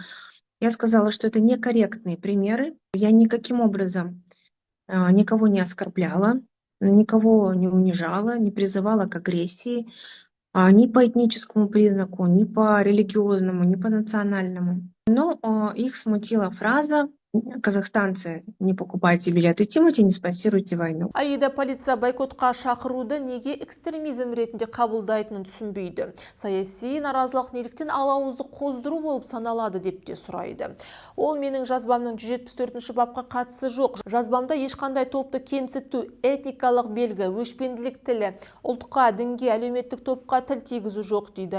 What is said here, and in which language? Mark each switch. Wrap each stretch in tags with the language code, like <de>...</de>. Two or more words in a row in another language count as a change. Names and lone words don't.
<ru>Я сказала, что это некорректные примеры. Я никаким образом никого не оскорбляла, никого не унижала, не призывала к агрессии ни по этническому признаку, ни по религиозному, ни по национальному. Но их смутила фраза: казахстанцы, не покупайте билеты Тимати, не спонсируйте войну.</ru> <kk>Аида полиция бойкотқа шақыруды неге экстремизм ретінде қабылдайтынын түсінбейді. Саяси наразылық неліктен алауызды қоздыру болып саналады деп те сұрайды. Ол менің жазбамның 174-ші бапқа қатысы жоқ. Жазбамда ешқандай топты кемсіту, этникалық белгі, өшпенділік тілі, ұлтқа, дінге, әлеуметтік топқа тіл тигізу жоқ дейді.</kk>